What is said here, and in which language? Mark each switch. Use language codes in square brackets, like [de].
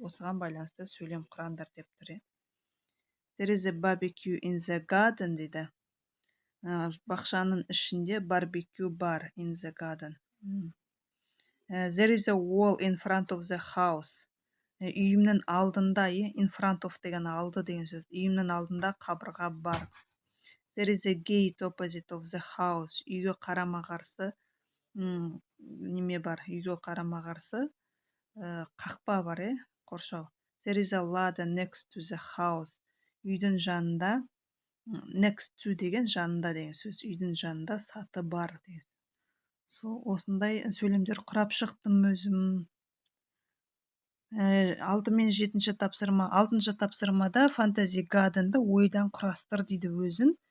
[kk] Осыған байланысты сөйлем құраңдар деп тұр. [en] There is a barbecue in the garden дейді. [kk] Бақшаның ішінде barbecue бар, [en] in the garden. There is a wall in front of the house. [kk] Үйімнің алдында, in front of деген алды деген сөз. Үйімнің алдында қабырға бар. [en] There is a gate opposite of the house. [kk] Үйге қарама қарсы неме бар, үйге қарама қарсы қақпа бар, қоршау. [en] There is a ladder next to the house. [kk] Үйдің жанында, next to деген жанында деген сөз. Үйдің жанында саты бар деген. Осындай сөйлемдер құрап шықтым өзім. 6 мен 7-ші тапсырма. 6-шы тапсырмада fantasy garden'ды ойдан құрастыр дейді өзін.